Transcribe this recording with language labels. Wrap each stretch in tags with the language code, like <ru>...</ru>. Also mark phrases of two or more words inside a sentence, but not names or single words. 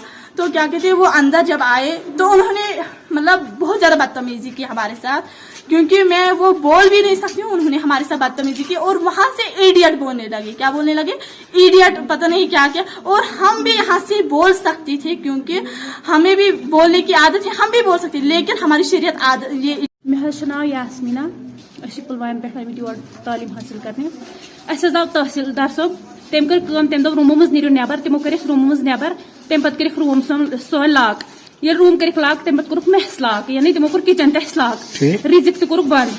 <ur>تو کیا کہتے ہیں، وہ اندر جب آئے تو انہوں نے مطلب بہت زیادہ بدتمیزی کی ہمارے ساتھ، کیونکہ میں وہ بول بھی نہیں سکتی ہوں، انہوں نے ہمارے ساتھ بدتمیزی کی، اور وہاں سے ایڈیٹ بولنے لگے۔ کیا بولنے لگے؟ ایڈیٹ، پتہ نہیں کیا کیا۔ اور ہم بھی یہاں سے بول سکتی تھے، کیونکہ ہمیں بھی بولنے کی عادت ہے، ہم بھی بول سکتے، لیکن ہماری شریعت عادت یہ۔</ur> <ks>مےٚ حظ چھُ ناو یاسمیٖنہ، أسۍ چھِ پُلوامہِ پٮ۪ٹھ آمٕتۍ یور تعلیٖم حٲصِل کرنہِ۔ اَسہِ حظ آو تحصیلدار صٲب، تٔمۍ کٔر کٲم، تٔمۍ دوٚپ روٗمو منٛز نیٖرِو نٮ۪بر، تِمو کٔرِکھ روٗمو منٛز نٮ۪بر، تَمہِ پتہٕ کٔرِکھ روٗم سٲنۍ لاک۔ ییٚلہِ روٗم کٔرِکھ لاک، تَمہِ پتہٕ کوٚرُکھ میس لاک، یعنی تِمو کوٚر کچن تہِ اَسہِ لاک، رِزِق تہِ کوٚرُکھ بنٛد۔</ks>